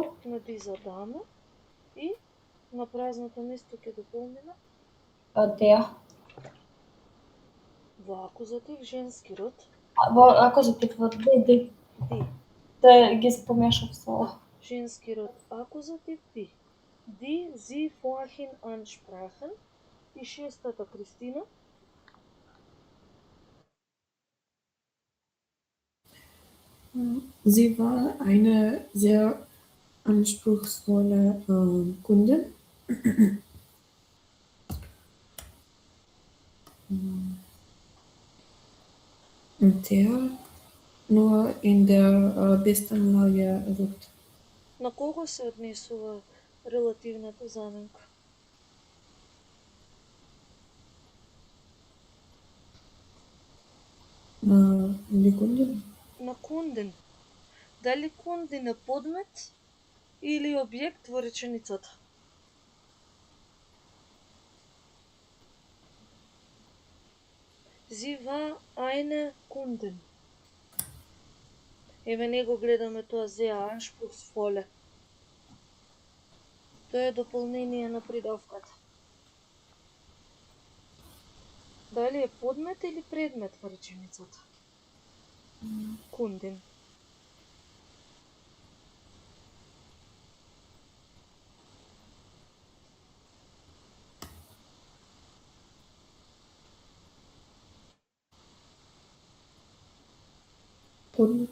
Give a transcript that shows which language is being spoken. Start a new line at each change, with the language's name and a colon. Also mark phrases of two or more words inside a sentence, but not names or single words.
Macedonian: На
German: diese Dame
Macedonian: и на празното место ќе дополниме
German: Der.
Macedonian: Во акузатив женски род. Во акузатив ди. Да ги спомешав со. Женски род акузатив ди.
German: Die sie vorhin ansprachen.
Macedonian: И шестата, Кристина.
German: Sie war eine sehr anspruchsvolle Kundin. Der nur in der besten Lage ruht.
Macedonian: На кого се однесува релативната заменка? На Kundin? На кундин. Дали кундин е подмет или објект во реченицата?
German: Sie war eine Kundin.
Macedonian: Еве него гледаме тоа
German: sehr anspruchsvolle.
Macedonian: Тоа е дополнение на придавката. Дали е подмет или предмет во реченицата?
German: Kundin.
Macedonian: Подмет.